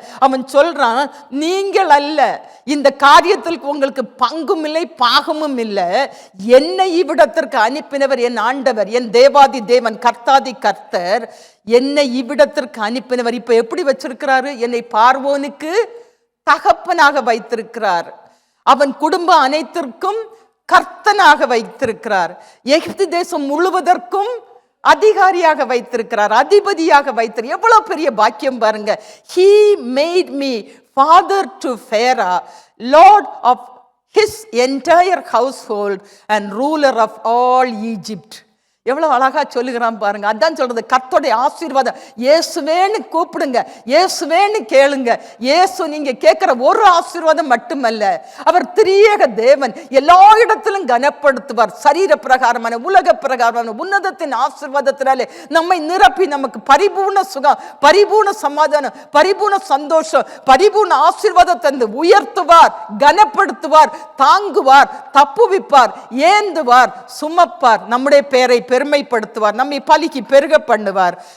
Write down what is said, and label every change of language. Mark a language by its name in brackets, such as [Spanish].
[Tamil] அவன் சொல்றான், நீங்கள் அல்ல, இந்த காரியத்தில் உங்களுக்கு பங்கும் இல்லை பாகமும் இல்லை, என்னை இவ்விடத்திற்கு அனுப்பினவர் என் ஆண்டவர், என் தேவாதி தேவன், கர்த்தாதி கர்த்தர், என்னை இவ்விடத்திற்கு அனுப்பினவர். இப்ப எப்படி வச்சிருக்கிறாரு? என்னை பார்வோனுக்கு தகப்பனாக வைத்திருக்கிறார், அவன் குடும்பம் அனைத்திற்கும் கர்த்தனாக வைத்திருக்கிறார், எகிப்து தேசம் முழுவதற்கும் அதிகாரியாக வைத்திருக்கிறார், அதிபதியாக வைத்திருக்கிறார். எவ்வளவு பெரிய பாக்கியம் பாருங்க. [English] He made me father to Pharaoh, lord of his entire household and ruler of all Egypt. [Tamil] எவ்வளவு அழகா சொல்லுகிறான் பாருங்க. அதான் சொல்றது, கர்த்தருடைய ஆசீர்வாதம். இயேசுவேன்னு கூப்பிடுங்க, இயேசுவேன்னு கேளுங்க. இயேசு நீங்க கேட்கிற ஒரு ஆசீர்வாதம் மட்டுமல்ல, அவர் திரியேக தேவன், எல்லா இடத்திலும் கனப்படுத்துவார். சரீர பிரகாரமான உலக பிரகாரமான உன்னதத்தின் ஆசீர்வாதத்தினாலே நம்மை நிரப்பி நமக்கு பரிபூர்ண சுகம், பரிபூர்ண சமாதானம், பரிபூர்ண சந்தோஷம், பரிபூர்ண ஆசீர்வாதத்தை தந்து உயர்த்துவார், கனப்படுத்துவார், தாங்குவார், தப்புவிப்பார், ஏந்துவார், சுமப்பார், நம்முடைய பெயரை பெருமைப்படுத்துவார், நம்மை பலிக்கு பெருக பண்ணுவார்.